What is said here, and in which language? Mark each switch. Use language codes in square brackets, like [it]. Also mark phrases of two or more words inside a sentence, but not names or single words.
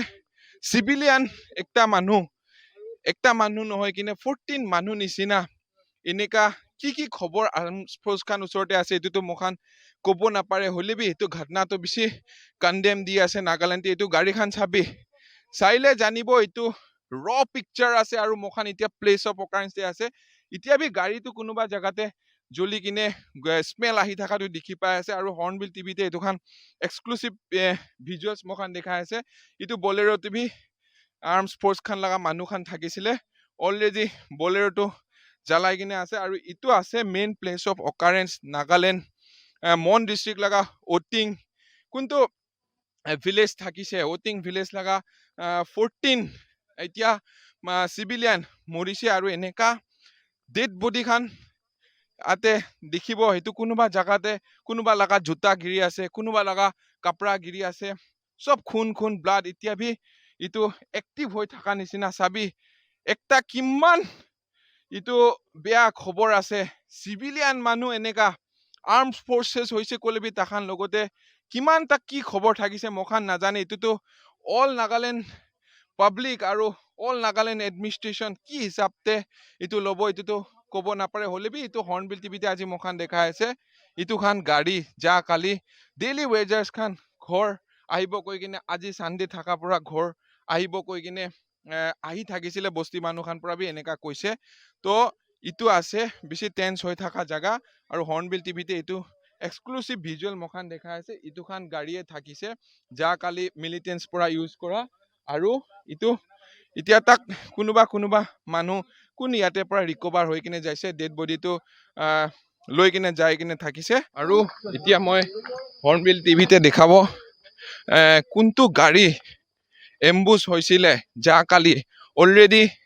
[nag] civilian ekta manu nohoi kine 14 manu nisina ineka ki khobor force khan usorte ase itu to mokhan kobo na pare holebi itu ghatna to bishi condemn di ase Nagaland itu gari khan sabi saile janibo itu [en] raw picture [nag] ase aru mokhan itia [en] place of occurrence [nag] te ase itia bi gari tu kunuba jagate joli kine smell ahi thaka tu dikhi pai ase aru Hornbill TV te etu khan [en] exclusive visuals [nag] mokhan dekha ase itu Bolero TV [en] arms force [nag] khan laga manu khan thakisile already Bolero to jalai kine ase aru itu ase [en] main place of occurrence [nag] Nagaland Mon district laga Oting kuntu village thakise Oting village laga 14 Etia civilian morise aru eneka dead body khan ate dikhibo hetu kunuba jagate kunuba laga juta giri ase kunuba laga kapra giri ase sob khun blood itia bhi itu active hoi thaka nisina sabi ekta kiman itu bea khobor ase civilian manu eneka [en] armed forces [nag] hoise kolebi takhan logote kiman tak ki khobor thagise mokhan najane itu to all Nagaland public aru all Nagaland administration ki hisabte itu lobo itu to kobo na pare holebi itu Hornbill TV te aji mokhan dekha ase itu khan gari ja kali [en] daily wagers [nag] khan khor ahibo koi kine aji Sunday thaka pora ghor ahibo koi kine ahi thakisile bosti manuh khan pora bi eneka koise to itu ase beshi tense hoi thoka jaga aru Hornbill TV te eitu [en] exclusive visual [nag] mokhan dekha ase itu khan garie thakise ja kali militants pora use kora aru itu etia tak kunuba manuh kun iyate pora recover hoi kine jaise [en] dead body-tu [nag] loi kine jai kine thakise aru etia moi Hornbill TV te dekhabo kuntu gari ambush hoisile ja kali already